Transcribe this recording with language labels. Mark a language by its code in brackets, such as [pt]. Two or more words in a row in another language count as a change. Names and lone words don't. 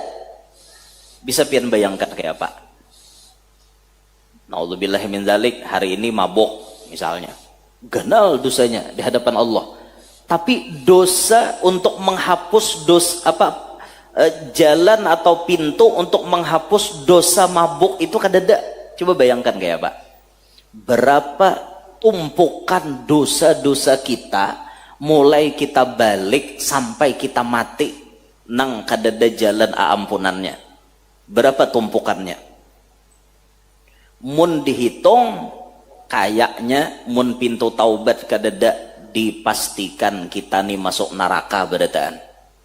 [id] Bisa pian bayangkan kayak apa? [ar] Naudzubillah min dzalik, [id] hari ini mabuk misalnya, ganal dosanya di hadapan Allah, tapi dosa untuk menghapus jalan atau pintu untuk menghapus dosa mabuk itu kadada. Coba bayangkan kayak apa? Berapa tumpukan dosa-dosa kita mulai kita balik sampai kita mati nang kadada jalan ampunannya. Berapa tumpukannya? [bjn] Mun dihitung kayaknya mun pintu taubat kadada dipastikan kita nih masuk neraka berataan.